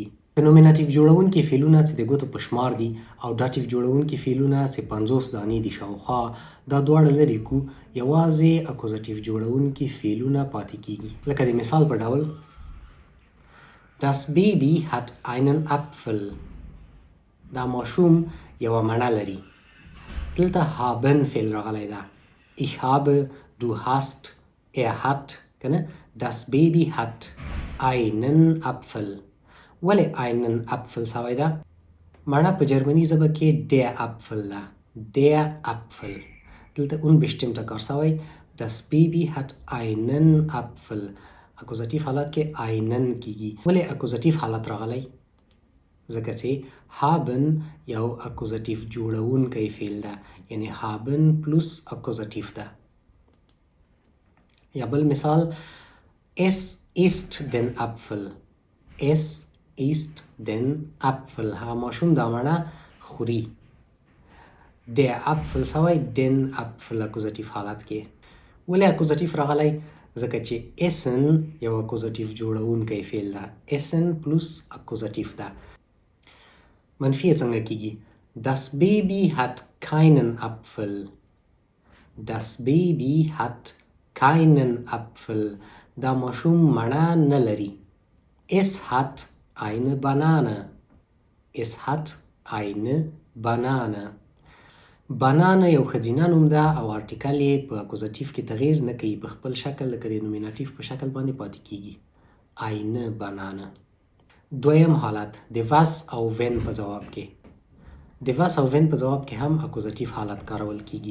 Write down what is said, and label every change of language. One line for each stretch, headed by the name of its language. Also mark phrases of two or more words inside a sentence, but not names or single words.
Pashto: نومیناتیو جوړونکي فعلونه چې د ګوتو په شمار دي او داتیو جوړونکي فعلونه چې 50 دانې دي شاوخوا، دا دواړه لرې کو، یوازې اکوزاتیو جوړونکي فعلونه پاتې کیږي. لکه د مثال په ډول
German: Das Baby hat einen Apfel.
Pashto: دا ماشوم یوه مڼه لري. دلته haben فعل راغلی ده.
German: Ich habe, du hast, hat کنه. Das Baby hat einen Apfel.
Pashto: ولې
German: einen Apfel
Pashto: سوی ده؟ مڼه په جرمني ژبه کې
German: der Apfel
Pashto: ده.
German: Der Apfel.
Pashto: دلته unbestimmter کار سوی.
German: Das Baby hat einen Apfel.
Pashto: اکوزاتیو حالت کې einen کیږي. ولې اکوزاتیو حالت راغلی؟ ځکه چې haben یو اکوزاتیو جوړونکی فعل ده، یعنی haben پلس اکوزاتیو ده.
German: یا بل مثال Es ist den Apfel. Es ist den Apfel.
Pashto: ها ماشوم دا مڼه خوري.
German: Der Apfel
Pashto: سوی
German: den Apfel
Pashto: اکوزاتیو حالت کې. ولې اکوزاتیو راغلی؟ ځکه چې essen یو اکوزاتیو جوړونکی فعل ده. essen پلس اکوزاتیو ده. منفی څنګه کیږي؟
German: Das Baby hat keinen Apfel. Das Baby hat keinen Apfel.
Pashto: دا ماشوم مڼه نه لري.
German: Es hat eine Banane. Es hat eine Banane.
Pashto: بانانه یو ښځینه نوم ده او ارټیکل یې په اکوزاتیو کې تغییر نه کوي، په خپل شکل لکه د نومیناتیو په شکل باندې پاتې کیږي.
German: eine Banane.
Pashto: دویم حالت د was او when په جواب کې. د was او when په جواب کې هم اکوزاتیو حالت کارول کیږي.